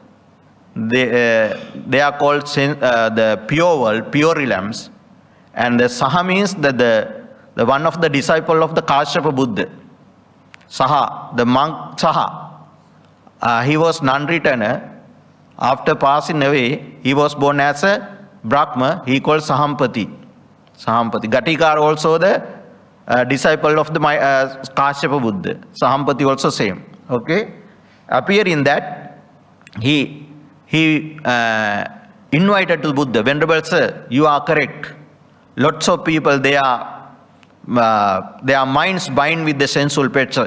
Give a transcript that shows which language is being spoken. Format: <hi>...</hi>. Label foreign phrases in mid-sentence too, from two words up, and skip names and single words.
<en>They are called the pure world, pure realms. And the Saha means that the one of the disciple of the Kashyapa Buddha. Saha, the monk Saha. He was non-returner. After passing away, he was born as a Brahma. He called Sahampati. Sahampati. Gatikar also the disciple of the Kashyapa Buddha. Sahampati also same. Okay? Appear in that, he invited to Buddha, Venerable Sir, you are correct. Lots of people, their minds bind with the sensual pleasure.</en>